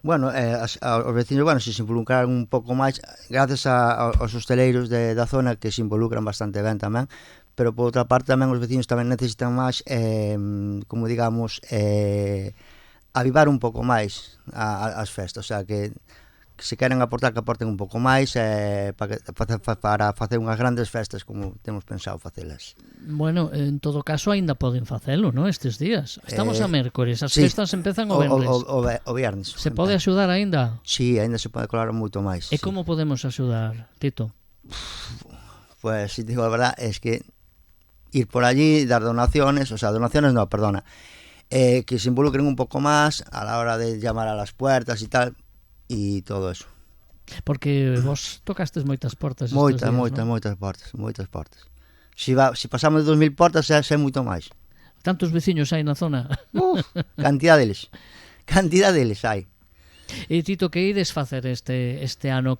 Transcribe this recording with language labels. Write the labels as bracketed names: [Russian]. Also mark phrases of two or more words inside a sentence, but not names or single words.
[Galician] Bueno, os veciños, bueno, se involucraron un pouco máis, gracias aos hosteleiros da zona que se involucran bastante ben tamén, pero por outra parte tamén os veciños tamén necesitan máis, como digamos, avivar un pouco máis as festas, o sea que se queren aportar, que aporten un pouco máis para facer unhas grandes festas como temos pensado facelas. Bueno, en todo caso aínda poden facelo, non? Estes días. Estamos a mércores, as festas empezan o venres. O viernes. Se pode axudar aínda? Sí, aínda se pode colar moito máis. E como podemos axudar, Tito? [Spanish] Pues, si te digo a verdad, es que ir por allí, dar donaciones, o sea, donaciones no, perdona, que se involucren [Galician] un pouco máis [Spanish] a la hora de llamar a las puertas y tal, [Galician] e todo eso. Porque vos tocastes moitas portas estes días, non? moitas portas. Si pasamos de 2000 portas, xa é moito máis. Tantos veciños hai na zona? Cantidad deles hai. E Tito, que ides facer este ano?